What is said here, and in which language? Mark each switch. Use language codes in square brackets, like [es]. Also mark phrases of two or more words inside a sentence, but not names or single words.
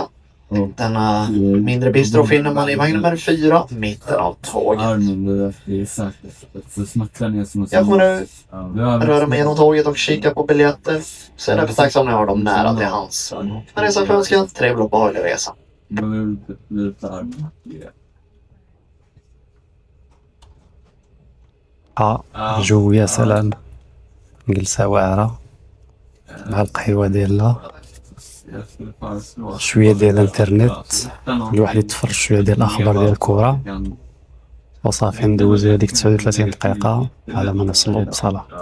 [sv] Denna mindre bistro finner man i vagn nummer 4, mitten av tåget. Jag kommer nu röra mig genom tåget och kika på biljetter. Så är det tacksam om ni har dem nära till hands. Men resan för önskan, trevlig och behaglig resa. [ar] جو يا سلام. جلسة واعرة مع القهوة ديالنا شويه ديال الانترنت الواحد يتفرج شويه ديال الاخبار ديال الكره وصافي ندوزو هذيك 39 دقيقه على ما نوصلوا لبصاله.